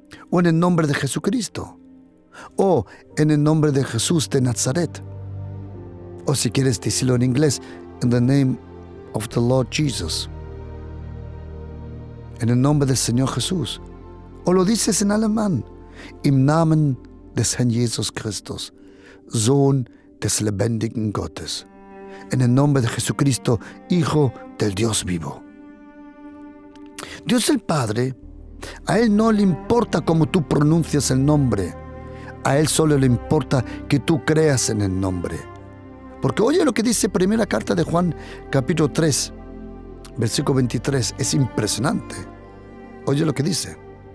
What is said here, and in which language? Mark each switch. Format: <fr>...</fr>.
<es>O en el nombre de Jesucristo. O en el nombre de Jesús de Nazaret. O si quieres decirlo en inglés,</es> <en>in the name of the Lord Jesus.</en> <es>En el nombre del Señor Jesús. O lo dices en alemán.</es> <de>Im Namen des Herrn Jesus Christus, Sohn des lebendigen Gottes.</de> <es>En el nombre de Jesucristo, Hijo del Dios vivo. Dios el Padre, a Él no le importa cómo tú pronuncias el nombre. A Él solo le importa que tú creas en el nombre. Porque oye lo que dice primera carta de Juan, capítulo 3, versículo 23. Es impresionante. Oye lo que dice.</es>